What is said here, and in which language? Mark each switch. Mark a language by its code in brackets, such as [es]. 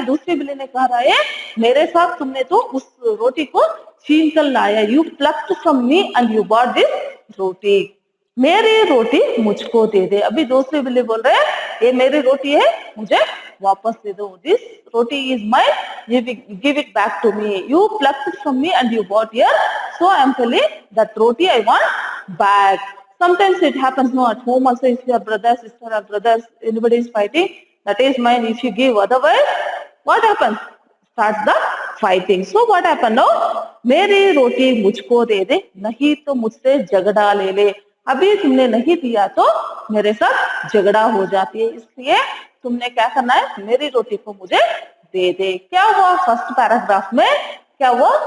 [hi] दूसरी बिल्ली ने कहा रहा है मेरे साथ तुमने तो उस रोटी को छीन कर लाया, [en] You plucked from me and you bought this roti. [hi] मेरी रोटी मुझको दे दे। अभी दूसरी बिल्ली बोल रहे हैं ये मेरी रोटी है, मुझे वापस दे दो। [en] This roti is mine, give it back to me, you plucked from me and you bought here, so I am telling that roti I want back. Sometimes it happens, no, at home also, if your brother, sister or brothers, anybody is fighting, that is mine, if you give, otherwise, what happens? Start the fighting. So what happened now? [hi] मेरी रोटी मुझको दे दे, नहीं तो मुझसे झगड़ा ले ले। अभी तुमने नहीं दिया तो मेरे साथ झगड़ा हो जाती है, इसलिए तुमने क्या करना है? मेरी रोटी को मुझे दे दे। क्या हुआ फर्स्ट पैराग्राफ में? क्या हुआ?